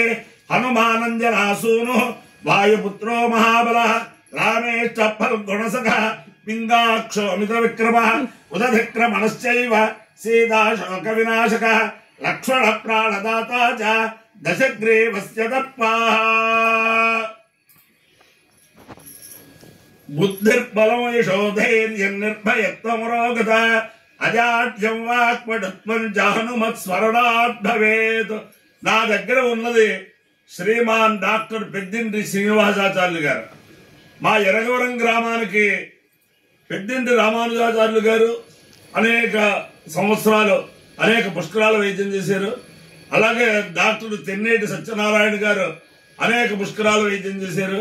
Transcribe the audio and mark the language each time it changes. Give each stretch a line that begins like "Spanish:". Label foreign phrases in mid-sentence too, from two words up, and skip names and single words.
Sanskrit: हनुमानंजनासूनु वायुपुत्रो महाबलः रामेश्च फल्गुणसखः पिंगाक्षो अमित विक्रमः उदधिक्रमणश्चैव सीताशोक विनाशकः लक्ष्मण प्राणदाता च दशग्रीवस्य दत्ताः. बुद्धिर्बलं यशो धैर्यं निर्भयत्वमरोगता अजाड्यं वाक्पटुत्वं च हनुमत्स्मरणात् भवेत्.
Telugu: నా దగ్గర ఉన్నది శ్రీమాన్ డాక్టర్ పెద్దింటి శ్రీనివాసాచార్యులు గారు. మా ఎరగవరం గ్రామానికి పెద్దింటి రామానుజాచార్యులు గారు అనేక సంవత్సరాలు అనేక పుష్కరాల వైద్యం చేశారు. అలాగే డాక్టర్ తెన్నేటి సత్యనారాయణ గారు అనేక పుష్కరాల వైద్యం చేశారు.